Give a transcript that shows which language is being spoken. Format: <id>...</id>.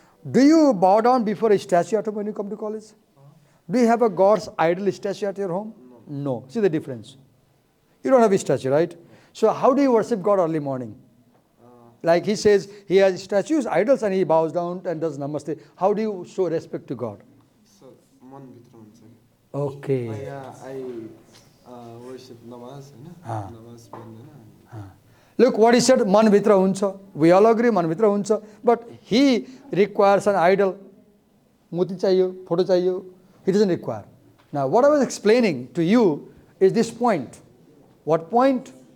<en>Do you bow down before a statue at home when you come to college? Do you have a God's idol statue at your home? No. See the difference. You don't have a statue, right? So how do you worship God early morning? Like he says, he has statues, idols, and he bows down and does namaste. How do you show respect to God?</en> <ne>So, मनभित्र हुन्छ कि</ne> <en>Okay. I worship namaz,</en> <ne>हैन namaz पढ्दैन</ne> <en>Look what he said,</en> <ne>man vitra huncha. We all agree, man vitra huncha.</ne> <en>But he requires an idol.</en> <ne>Muti chahiyo, photo chahiyo.</ne> <en>He doesn't require. Now, what I was explaining to you is this point. What point?</en>